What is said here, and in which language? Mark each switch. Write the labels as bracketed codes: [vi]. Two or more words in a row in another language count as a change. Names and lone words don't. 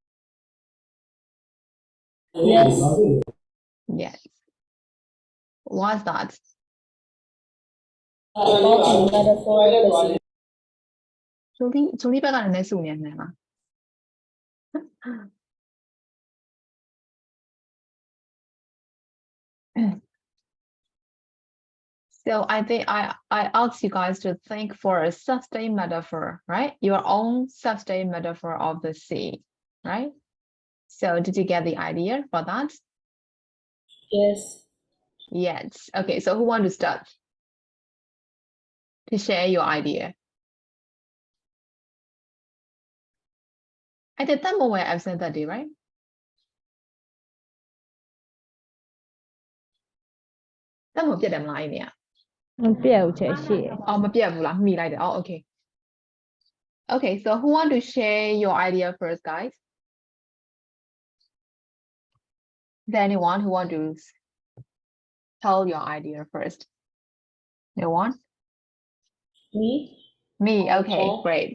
[en] Yes. Yes. What's that? About the metaphor of the sea. [my] 조리ဘက်ကလည်းနည်းစုနေတယ်လား [en] So I think I asked you guys to think for a sustained metaphor, right? Your own sustained metaphor of the sea, right? So did you get the idea for that? Yes. Yes. Okay, so who wants to start? To share your idea. I did that more where I've said that day, right? That more them line, yeah. [my] မပြတ်ဘူးချက်ရှိတယ် Oh, မပြတ်ဘူးလား မိလိုက်တယ် [en] Oh, okay. Okay, so who want to share your idea first, guys? Is there anyone who want to tell your idea first? No one? Me, okay, great.